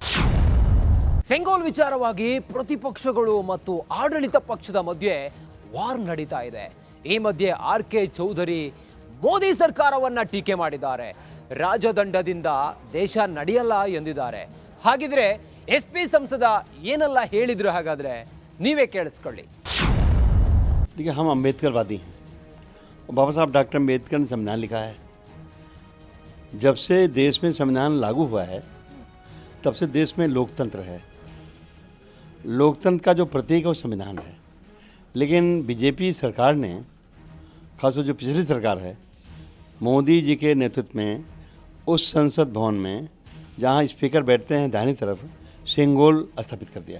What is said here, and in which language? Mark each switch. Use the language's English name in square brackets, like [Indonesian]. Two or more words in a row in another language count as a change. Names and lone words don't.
[Kannada] ಸೆಂಗೋಲ್ ವಿಚಾರವಾಗಿ ಪ್ರತಿಪಕ್ಷಗಳು ಮತ್ತು ಆಡಳಿತ ಪಕ್ಷದ ಮಧ್ಯೆ ವಾರ್ ನಡೀತಾ ಇದೆ. ಈ ಮಧ್ಯೆ ಆರ್.ಕೆ. ಚೌಧರಿ ಮೋದಿ ಸರ್ಕಾರವನ್ನ ಟೀಕೆ ಮಾಡಿದ್ದಾರೆ. ರಾಜದಂಡದಿಂದ ದೇಶ ನಡೆಯಲ್ಲ ಎಂದಿದ್ದಾರೆ. ಹಾಗಿದ್ರೆ ಎಸ್ಪಿ ಸಂಸದ ಏನೆಲ್ಲ ಹೇಳಿದ್ರು? ಹಾಗಾದ್ರೆ ನೀವೇ ಕೇಳಿಸ್ಕೊಳ್ಳಿ. [Hindi] देखिए, हम अम्बेडकरवादी हैं। बाबा साहब डॉक्टर अम्बेडकर ने संविधान लिखा है। जब से देश में संविधान लागू हुआ है तब से देश में लोकतंत्र है। लोकतंत्र का जो प्रतीक है वो संविधान है। लेकिन बीजेपी सरकार ने, खासकर जो पिछली सरकार है, मोदी जी के नेतृत्व में उस संसद भवन में जहाँ स्पीकर बैठते हैं दाहिनी तरफ, सेंगोल स्थापित कर दिया है।